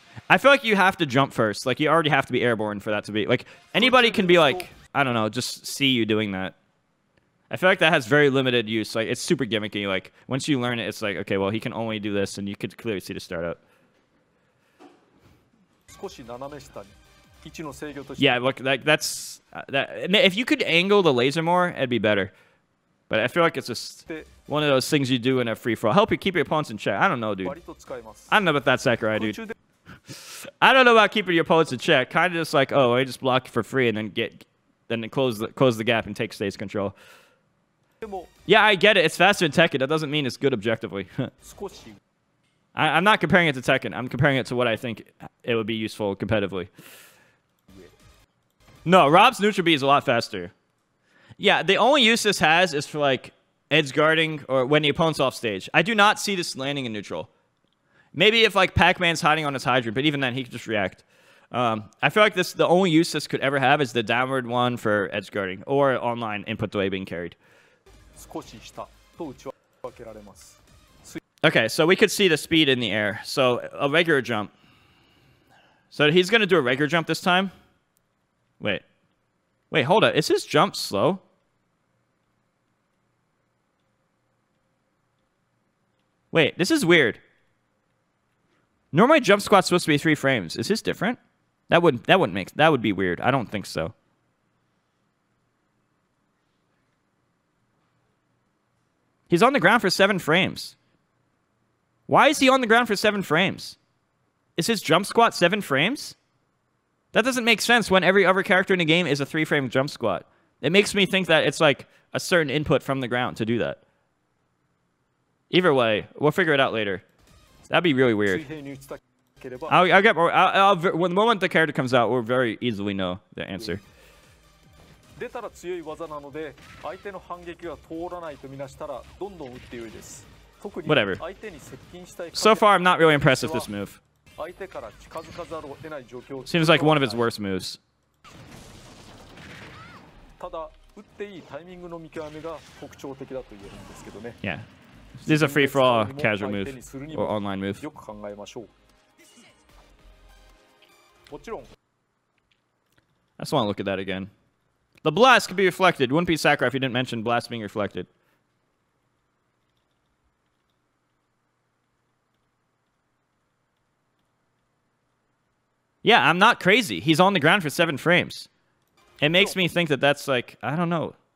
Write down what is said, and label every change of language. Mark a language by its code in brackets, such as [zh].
[en] I feel like you have to jump first. Like you already have to be airborne for that to be like anybody can be like, I don't know, just see you doing that. I feel like that has very limited use. Like it's super gimmicky. Like once you learn it, it's like, okay, well he can only do this, and you could clearly see the startup. [ja] 少し斜め下に位置の制御として [en] Yeah, look, that's that. If you could angle the laser more, it'd be better. But I feel like it's just one of those things you do in a free for all. Help you keep your opponents in check. I don't know, dude. [ja] 割と使えます [en] I don't know about that Sakurai, dude. [ja] 中で [en] I don't know about keeping your opponents in check. Kind of just like, oh, I just block for free and then close the gap and take stage control. [ja] でも [en] Yeah, I get it. It's faster in Tekken. That doesn't mean it's good objectively. [ja] 少し [en] I'm not comparing it to Tekken. I'm comparing it to what I think it would be useful competitively. No, Rob's neutral B is a lot faster. Yeah, the only use this has is for like edge guarding or when the opponent's off stage. I do not see this landing in neutral. Maybe if like Pac-Man's hiding on his hydrant, but even then he could just react. I feel like the only use this could ever have is the downward one for edge guarding or online input delay being carried. [ja] 少し下と内分けられます [en] Okay, so we could see the speed in the air. So a regular jump. So he's going to do a regular jump this time. Wait, hold up. Is his jump slow? Wait, this is weird. Normally jump squat's supposed to be 3 frames. Is his different? That would be weird. I don't think so. He's on the ground for 7 frames. Why is he on the ground for 7 frames? Is his jump squat 7 frames? That doesn't make sense when every other character in the game is a 3-frame jump squat. It makes me think that it's like a certain input from the ground to do that. Either way, we'll figure it out later. That'd be really weird. [ja] 水平に打ちたければ [en] I'll get more. When the moment the character comes out, we'll very easily know the answer. [ja] 出たら強い技なので相手の反撃が通らないとみなしたらどんどん打ってよいです特に [en] Whatever. [ja] 相手に接近したい [en] So far, I'm not really impressed with this move. [ja] 相手から近づかざるを得ない状況を [en] Seems like one of his worst moves. [ja] ただ打っていいタイミングの見極めが特徴的だと言えるんですけどね [en] Yeah. This is a free-for-all casual move [ja] 相手にするに [en] or [ja] も [en] online move. [ja] よく考えましょうもちろん [en] I just want to look at that again. The blast could be reflected. Wouldn't be Sakurai if you didn't mention blast being reflected. Yeah, I'm not crazy. He's on the ground for 7 frames. It makes me think that that's like, I don't know,